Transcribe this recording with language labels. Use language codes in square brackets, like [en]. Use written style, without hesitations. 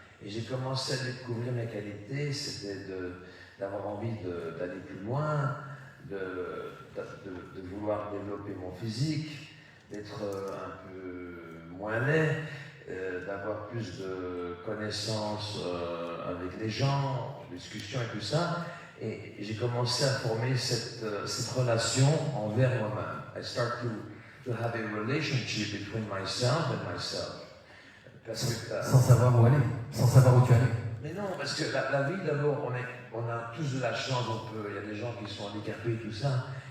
[fr] Et j'ai commencé à découvrir mes qualités, c'était d'avoir envie d'aller plus loin, de vouloir développer mon physique, d'être un peu moins laid, d'avoir plus de connaissances avec les gens, discussions et tout ça. Et j'ai commencé à former cette relation envers moi-même. [en] I start to have a relationship between myself and myself. [fr] Parce que, sans savoir où aller, sans savoir où tu allais. Mais non, parce que la vie, d'abord, on a tous de la chance, il y a des gens qui sont handicapés et tout ça.